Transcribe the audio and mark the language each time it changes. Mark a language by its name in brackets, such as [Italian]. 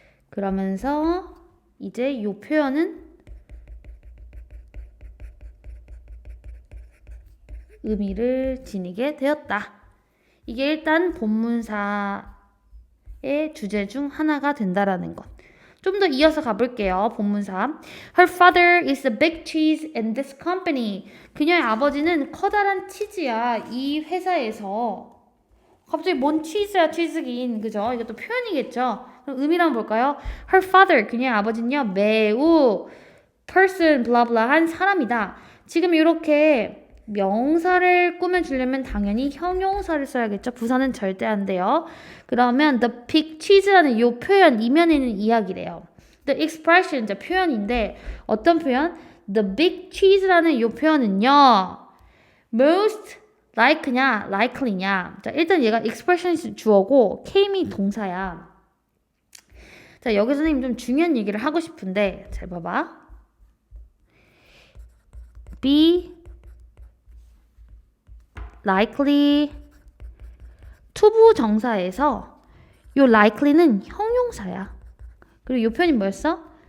[Korean] 그러면서 이제 이 표현은 의미를 지니게 되었다. 이게 일단 본문사의 주제 중 하나가 된다라는 것. 좀 더 이어서 가볼게요. 본문사. [English] Her father is a big cheese in this company. [Korean] 그녀의 아버지는 커다란 치즈야. 이 회사에서. 갑자기 뭔 치즈야, 치즈긴. 그죠? 이것도 표현이겠죠? 그럼 의미를 한번 볼까요? [English] Her father, [Korean] 그녀의 아버지는요, 매우 person, 블라블라 한 사람이다. 지금 이렇게 명사를 꾸며주려면 당연히 형용사를 써야겠죠? 부사는 절대 안 돼요. 그러면 the big cheese라는 이 표현, 이면에는 이야기래요. [English] The expression, [Korean] 표현인데 어떤 표현? The big cheese라는 이 표현은요. most like냐, likely냐. 자, 일단 얘가 expression이 주어고 came이 동사야. 자, 여기서 선생님 좀 중요한 얘기를 하고 싶은데 잘 봐봐. be likely 투부 정사에서 요 likely는 형용사야. 그리고 요 표현이 뭐였어?